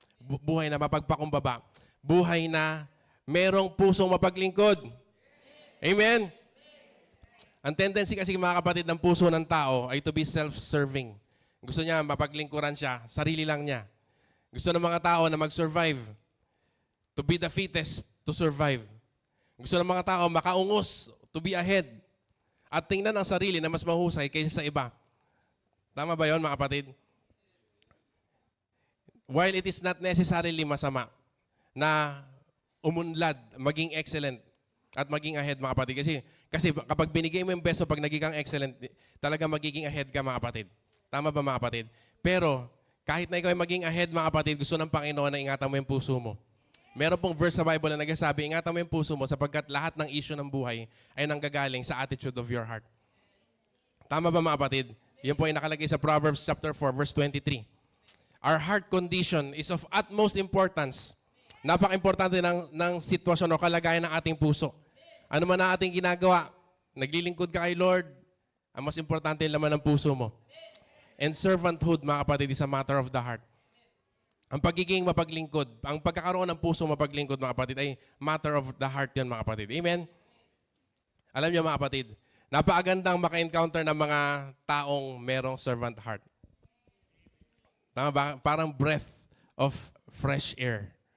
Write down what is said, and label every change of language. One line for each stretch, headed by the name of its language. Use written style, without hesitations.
Filipino: Buhay na mapagpakumbaba. Buhay na merong pusong mapaglingkod. Amen? Ang tendency kasi mga kapatid ng puso ng tao ay
English: to be self-serving.
Filipino: Gusto niya mapaglingkuran siya, sarili lang niya. Gusto ng mga tao na mag-survive.
English: To be the fittest to survive.
Filipino: Gusto ng mga tao makaungos,
English: to be ahead.
Filipino: At tingnan ang sarili na mas mahusay kaysa sa iba. Tama ba yon mga kapatid?
English: While it is not necessarily
Filipino: masama na umunlad, maging excellent, at maging ahead mga kapatid. Kasi kapag binigay mo yung best mo, pag naging kang excellent, talaga magiging ahead ka mga kapatid. Tama ba mga kapatid? Pero kahit na ikaw ay maging ahead mga kapatid, gusto ng Panginoon na ingatan mo yung puso mo. Meron pong verse sa Bible na nagsasabi, ingatan mo yung puso mo sapagkat lahat ng issue ng buhay ay nanggagaling sa attitude of your heart. Tama ba mga kapatid? Yan po ay nakalagay sa Proverbs chapter 4, verse 23.
English: Our heart condition is of utmost importance.
Filipino: Napaka-importante ng sitwasyon o kalagayan ng ating puso. Ano man ang ating ginagawa, naglilingkod ka kay Lord, ang mas importante yung laman ng puso mo.
English: And servanthood,
Filipino: mga kapatid,
English: is a matter of the heart.
Filipino: Ang pagiging mapaglingkod, ang pagkakaroon ng puso mapaglingkod, mga kapatid, ay matter of the heart yan, mga kapatid. Amen? Alam niyo, mga kapatid, napakagandang maka-encounter ng mga taong merong servant heart. Tama ba? Parang
English: breath of fresh air.